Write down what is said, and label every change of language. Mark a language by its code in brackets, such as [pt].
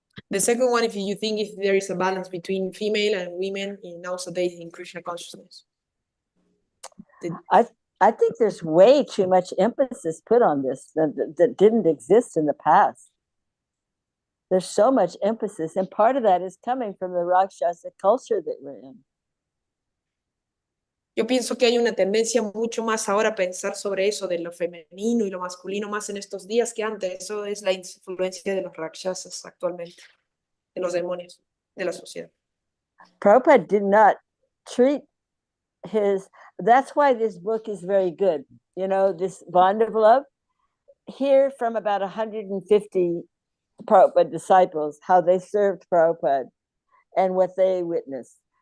[en] The second one, if you think if there is a balance between female and women in nowadays in Krishna consciousness. I think there's way too much emphasis put on this that didn't exist in the past. There's so much emphasis, and part of that is coming from the Rakshasa culture that we're in. [es] Yo pienso que hay una tendencia mucho más ahora a pensar sobre eso de lo femenino y lo masculino más en estos días que antes. Eso es la influencia de los rakshasas actualmente, de los demonios, de la sociedad. [en] Prabhupada did not treat his, that's why this book is very good. You know, this Bond of Love, hear from about 150 Prabhupada disciples, how they served Prabhupada and what they witnessed.